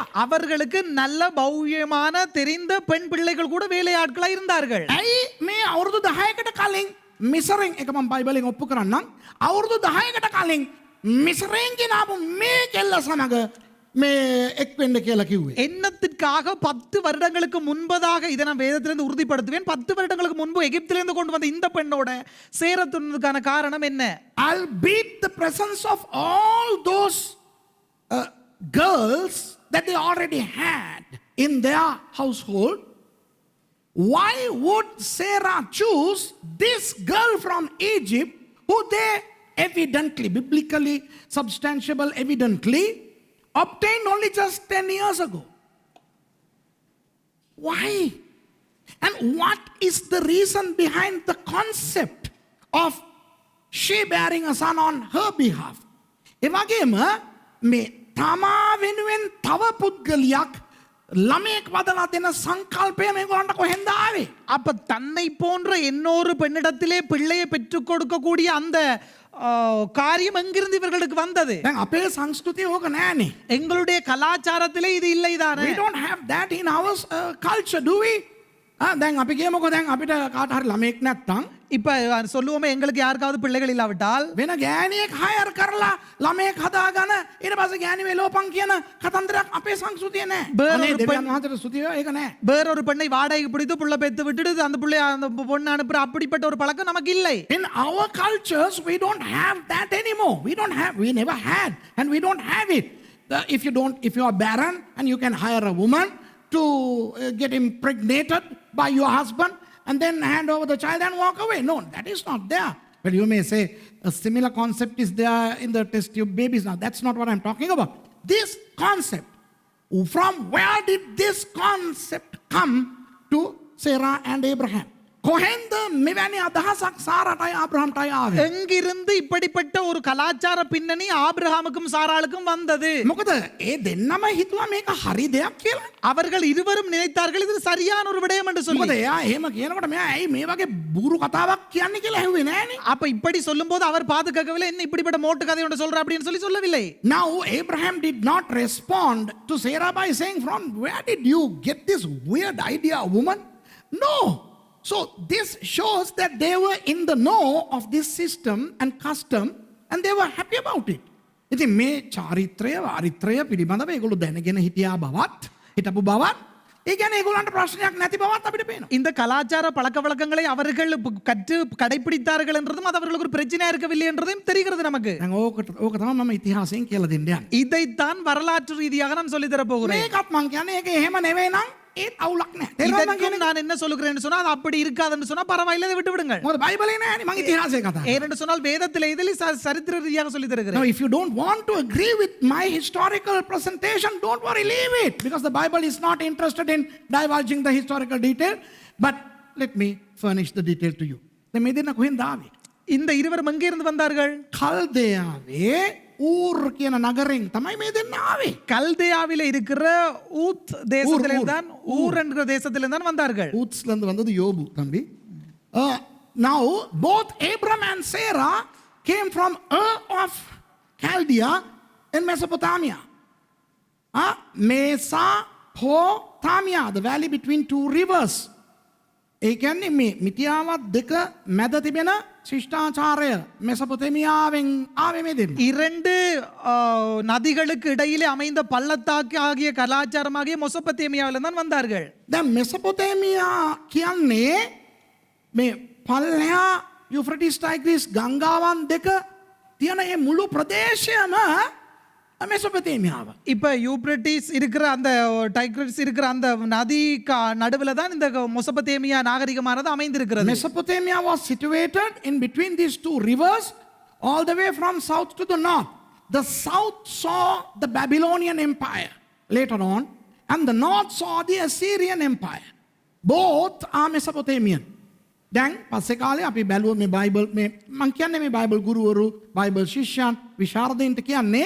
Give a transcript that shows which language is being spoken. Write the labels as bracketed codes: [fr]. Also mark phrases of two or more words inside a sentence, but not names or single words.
[ta] அவர்களுக்கு நல்ல பௌயமான தெரிந்த பெண் பிள்ளைகள் கூட வேலையாட்களா இருந்தார்கள். [si] ඇයි මේ අවුරුදු 10කට කලින් මිසරෙන් එක මම බයිබලෙන් ඔප්පු කරන්නම්. අවුරුදු 10කට කලින් මිසරෙන් ගෙනාපු මේ කෙල්ල සමග මේ එක් වෙන්න කියලා කිව්වේ. [ta] எண்ணத்திற்காக 10 வருடங்களுக்கு முன்பதாக இதை நான் வேதத்திலிருந்து உறுதிப்படுத்துவேன். 10 வருடங்களுக்கு முன்பு எகிப்திலிருந்து கொண்டு வந்த இந்த பெண்ணோட சேரத்துனதுக்கான காரணம் என்ன? [en] I'll beat the presence of all those girls that they already had in their household. Why would Sarah choose this girl from Egypt who they evidently, biblically substantiable, evidently obtained only just 10 years ago? Why? And what is the reason behind the concept of she bearing a son on her behalf? [si] එවගේම මේ තමා වෙනුවෙන් තව පුද්ගලයක් ළමයෙක් වදලා දෙන සංකල්පය මේගොල්ලන්ට කොහෙන්ද ආවේ? [ta] அப்ப தன்னை போன்ற இன்னொரு பெண்ணிடத்திலே பிள்ளையை பெற்றுக் கொடுக்கக்கூடிய அந்த காரியம் எங்கிருந்து இவர்களுக்கு வந்தது? [si] දැන් අපේ සංස්කෘතිය ඕක නෑනේ. [ta] எங்களுடைய கலாச்சாரத்திலே இது இல்லைதானே? [en] We don't have that in our culture, do we? [si] දැන් අපි කියමුකෝ දැන් අපිට කාට හරි ළමයෙක් නැත්තම් [ta] இப்ப சொல்லுவோமே எங்களுக்கு யாருக்காவது பிள்ளைகள் இல்லாவிட்டால் [si] වෙන ගෑණියෙක් හයර් කරලා ළමයෙක් හදාගෙන ඊට පස්සේ ගෑණි වෙලෝපන් කියන කතන්දරයක් අපේ සංස්කෘතිය නෑ. අනේ දෙවියන් වහන්සේට ස්තුතිය ඒක නෑ. [ta] வேறொரு பெண்ணை வாடகைக்கு பிடித்து புள்ள பெத்து விட்டுட்டு அந்த புள்ளைய அந்த பொண்ணு அனுப்புற அப்படிப்பட்ட ஒரு பழக்கம் நமக்கு இல்லை. [en] In our cultures we don't have that anymore. We never had and we don't have it. If you are barren and you can hire a woman to get impregnated by your husband and then hand over the child and walk away. No, that is not there. Well, you may say a similar concept is there in the test tube babies. Now, that's not what I'm talking about. This concept, from where did this concept come to Sarah and Abraham? [si] කොහෙන්ද මෙවැනි අදහසක් සාරාටයි ආබ්‍රහම්ටයි ආවේ? [ta] எங்கிருந்து இப்படிப்பட்ட ஒரு கலாச்சார பின்னணி ஆபிரகாமுக்கும் சாராளுக்கும் வந்தது? [si] මොකද ඒ දෙන්නම හිතුවා මේක හරි දෙයක් කියලා. [ta] அவர்கள் இருவரும் நினைத்தார்கள் இது சரியான ஒரு விடயம் என்று சொல்லி. [si] මොකද එයා එහෙම කියනකොට මෙයා ඇයි මේ වගේ බూరు කතාවක් කියන්නේ කියලා ඇහුවේ නෑනේ. [ta] அப்ப இப்படி சொல்லும்போது அவர் பாதுகாக்கவில்லை, என்ன இப்படிப்பட்ட மோட்டு கதை ஒன்று சொல்ற அப்படின்னு சொல்லவில்லை. [en] Now Abraham did not respond to Sarah by saying, from where did you get this weird idea, woman? No. So this shows that they were in the know of this system and custom and they were happy about it. [si] ඉතින් මේ චාරිත්‍රය වාරිත්‍රය පිළිබඳව ඒගොල්ලෝ දැනගෙන හිටියා බවත් හිටපු බවත් ඒ කියන්නේ ඒගොල්ලන්ට ප්‍රශ්නයක් නැති බවත් අපිට පේනවා. [ta] இந்த கலாச்சார பழக்க வழக்கங்களை அவர்கள் கற்று கடைபிடித்தார்கள் என்றதும் அது அவர்களுக்கு ஒரு பிரச்சனையா இருக்கவில்லை என்றதும் தெரிகிறது நமக்கு. [si] දැන් ඕක තමයි මම ඉතිහාසයෙන් කියලා දෙන්න යන්නේ. [ta] இதைத்தான் வரலாற்று ரீதியாக நான் சொல்லி தர போகிறேன். [si] මේකත් මං කියන්නේ ඒක එහෙම නෙවෙයි නම් ඒත් අවුලක් නැහැ. [ta] இதற்கும் நான் என்ன சொல்லுகிறேன்னு சொன்னா அது அப்படி இருக்காதுன்னு சொன்னா பரவாயில்லை, அதை விட்டு விடுங்கள். [si] මොකද බයිබලේ නෑනේ මං ඉතිහාසය කතා කරන්නේ. [ta] ஏனென்று சொன்னால் வேதத்தில் இதில் சரித்திர ரீதியாக சொல்லி [en] Now [ta] தருகிறேன். [en] if you don't want to agree with my historical presentation, don't worry, leave it, because the Bible is not interested in divulging the historical detail. But let me furnish the detail to you. [si] දැන් මේ දෙන්න කොහෙන්ද ආවේ? [ta] இந்த இருவரும் எங்கே இருந்து வந்தார்கள்? [si] කල්දයාවේ ஊர் කියන නගරෙන් තමයි මේ දෙන්න ආවේ. [ta] கல்தேயாவிலே இருக்கிற ஊத் தேசத்திலிருந்து தான் ஊர் என்கிற தேசத்திலிருந்து தான் வந்தார்கள். ஊத்ஸ்ல இருந்து வந்தது யோபு தம்பி. [en] Now both Abram and Sarah came from Ur of Chaldea in Mesopotamia. Mesopotamia, the valley between two rivers. [si] ඒ කියන්නේ මේ මිටියාවත් දෙක මැද තිබෙන ශිෂ්ටාචාරය මෙසොපොතේමියාවෙන් ආවේ මේ දෙන්න. [ta] இரண்டு நதிகளுக்கு இடையிலே அமைந்த பள்ளத்தாக்கு ஆகிய கலாச்சாரமாகிய மெசொப்பொத்தேமியாவிலிருந்து தான் வந்தார்கள். [si] දැන් මෙසොපොතේමියා කියන්නේ මේ පල්ලෙහා යුෆ්‍රටිස් ටයිග්‍රිස් ගංගාවන් දෙක තියෙන මේ මුළු ප්‍රදේශයම மெசொப்பொத்தேமியாව. [ta] இப்ப யூப்ரட்டிஸ் இருக்கிற அந்த டைக்ரிஸ் இருக்கிற அந்த நதி நடுவில் தான் இந்த மெசொப்பொத்தேமியா நாகரிகமானது அமைந்திருக்கிறது. [en] Mesopotamia was situated in between these two rivers all the way from south to the north. The south saw the Babylonian Empire later on and the north saw the Assyrian Empire. Both are Mesopotamian. [si] දැන් පස්සේ කාලේ අපි බැලුවොත් මේ බයිබල් මේ මම කියන්නේ මේ බයිබල් ගුරුවරු බයිබල් ශිෂ්‍යයන් විශාරදයින්ට කියන්නේ